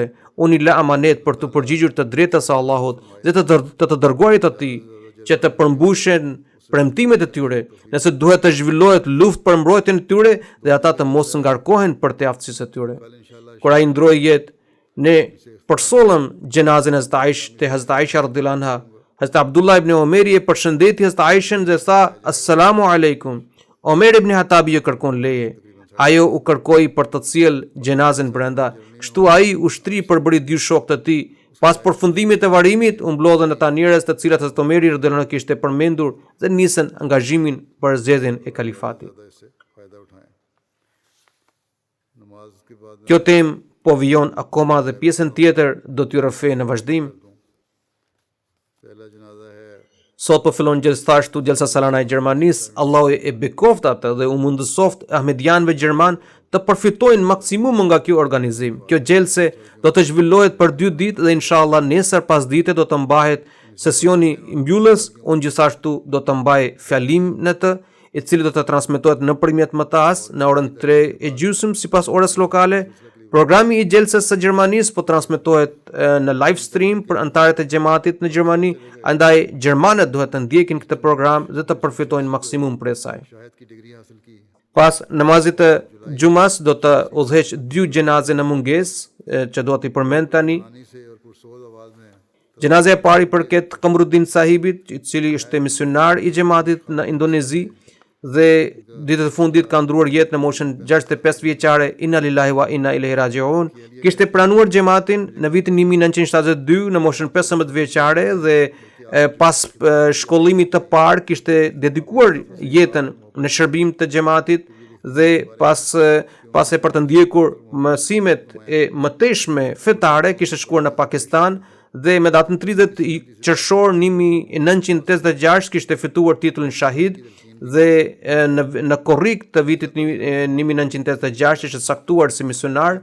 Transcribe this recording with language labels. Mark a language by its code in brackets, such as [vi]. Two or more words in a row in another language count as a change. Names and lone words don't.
[sq] Unë i lë amanet për të përgjigjur të drejtës së Allahut dhe të dërguarit të tij, që të përmbushen premtimet e tyre, nëse duhet të zhvillohet luftë për mbrojtjen e tyre dhe ata të mos ngarkohen për të aftësisë së tyre. Kur ai ndroi jetë, ne përsollëm gjenazën e Hazrat Aisha [ar] رضي الله عنها. [sq] Hazrat Abdullah ibn Omeri e përshëndeti Hazrat Aishën dhe tha: [ar] السلام عليكم. [sq] Omer ibn Hattabi ju kërkon leje. Ajo u kërkoi për të sjellë gjenazën brenda, kështu ai u shtri përbëri dy shokët e tij. Pas përfundimit të varrimit, u mblodhen ata njerëz të cilët Hazrat Omeri [ar] رضي الله عنه [sq] kishte përmendur dhe nisën angazhimin për zgjedhjen e kalifatit. Kjo temë po vijon akoma dhe pjesën tjetër do t'ju rrëfej në vazhdim. [ur] پہلا جنازہ ہے [sq] Sot po fillon gjithashtu gjelsa salana e Gjermanisë. Allahu e bekoft atë dhe u mundësoft ahmedianëve gjerman të përfitojnë maksimum nga kjo organizim. Kjo gjelse do të zhvillohet për 2 ditë dhe inshallah nesër pas dite do të mbahet sesioni mbyllës. Unë gjithashtu do të mbaj fjalim në të, i cili do të transmetohet nëpërmjet MTA-s në orën 3:30 sipas orës lokale. Programi i gjelsës së Gjermanisë po transmetohet në live stream për anëtarët e xhamatit në Gjermani, andaj gjermanët duhet të ndjekin këtë program dhe të përfitojnë maksimum prej saj. [ur] شاہد کی ڈگری حاصل کی [sq] Pas namazit të xumas do të udhëheq 2 gjenaze në mungesë që do t'i përmend tani. [ur] پانی سے اور پرسوز آواز میں [sq] Gjenaza e parë i përket Kamruddin Sahibit, i cili ishte misionar i xhamatit në Indonezi dhe ditët e fundit ka ndruar jetë në moshën 65 vjeçare. [ar] إنا لله وإنا إليه راجعون. [sq] Kishte pranuar xhamatin në vitin 1972 në moshën 15 vjeçare dhe pas shkollimit të parë kishte dedikuar jetën në shërbim të xhamatit dhe pas e për të ndjekur mësimet e mëtejshme fetare kishte shkuar në Pakistan dhe me datën 30 qershor 1986 kishte fituar titullin shahid dhe në korrik të vitit 1986 ishte saktuar si misionar.